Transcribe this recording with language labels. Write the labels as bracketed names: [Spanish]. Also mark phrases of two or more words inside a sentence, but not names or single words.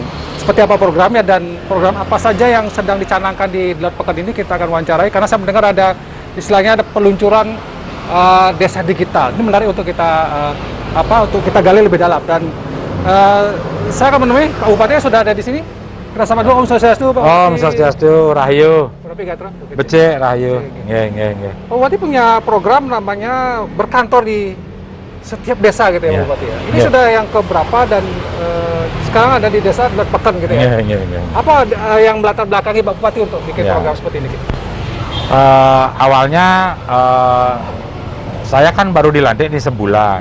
[Indonesian] Seperti apa programnya dan program apa saja yang sedang dicanangkan di Dlot Peken ini kita akan wawancarai, karena saya mendengar ada istilahnya ada peluncuran desa digital. Ini menarik untuk kita gali lebih dalam, dan saya akan menemui Pak Bupati yang sudah ada di sini. Kita sama dulu. Om Swastiastu Pak Bupati. [Balinese] Om Swastiastu, Rahayu. Becik Rahayu. Nggih. [Indonesian] Pak Bupati punya program namanya berkantor di setiap desa gitu ya, Pak Bupati ya. Ini sudah yang keberapa, dan sekarang ada di Desa Dlot Peken gitu ya. Apa yang melatar belakangi Pak Bupati untuk bikin program seperti ini? Awalnya saya kan baru dilantik ini sebulan.